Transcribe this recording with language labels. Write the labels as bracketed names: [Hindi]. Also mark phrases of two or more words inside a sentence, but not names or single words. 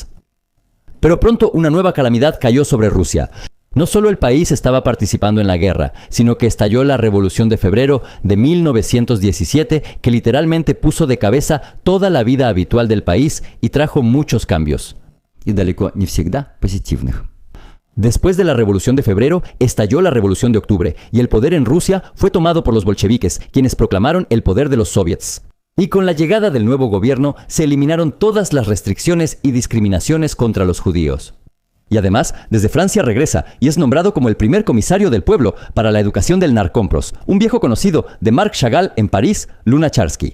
[Spanish] Pero pronto una nueva calamidad cayó sobre Rusia. No solo el país estaba participando en la guerra, sino que estalló la Revolución de Febrero de 1917, que literalmente puso de cabeza toda la vida habitual del país y trajo muchos cambios. [Russian] Y далеко не всегда позитивных. [Spanish] Después de la Revolución de Febrero, estalló la Revolución de Octubre, y el poder en Rusia fue tomado por los bolcheviques, quienes proclamaron el poder de los soviets. Y con la llegada del nuevo gobierno, se eliminaron todas las restricciones y discriminaciones contra los judíos. Y además, desde Francia regresa y es nombrado como el primer comisario del pueblo para la educación del Narkompros, un viejo conocido de Marc Chagall en París, Lunacharsky.